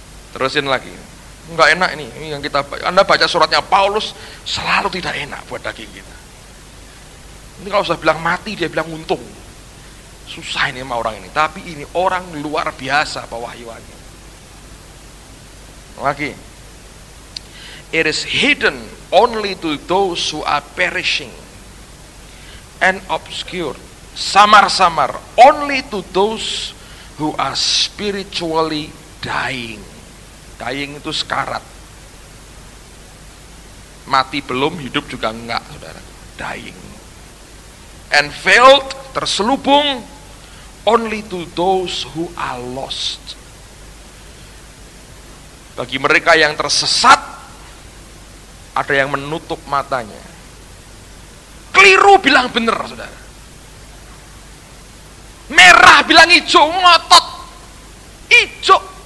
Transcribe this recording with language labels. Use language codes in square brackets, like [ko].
[id] Terusin lagi. Enggak enak ini yang kita Anda baca suratnya Paulus selalu tidak enak buat daging kita. Ini kalau sudah bilang mati, dia bilang untung. Susah ini sama orang ini. Tapi ini orang luar biasa pewahyuannya. Lagi. [en] It is hidden only to those who are perishing and obscured [id] samar-samar, [en] only to those who are spiritually dying. [id] Dying itu sekarat. Mati belum, hidup juga enggak, saudara. [en] Dying. And failed, [id] terselubung, [en] only to those who are lost. [id] Bagi mereka yang tersesat, ada yang menutup matanya. Keliru bilang benar, saudara. Merah bilang hijau, ngotot. Hijau.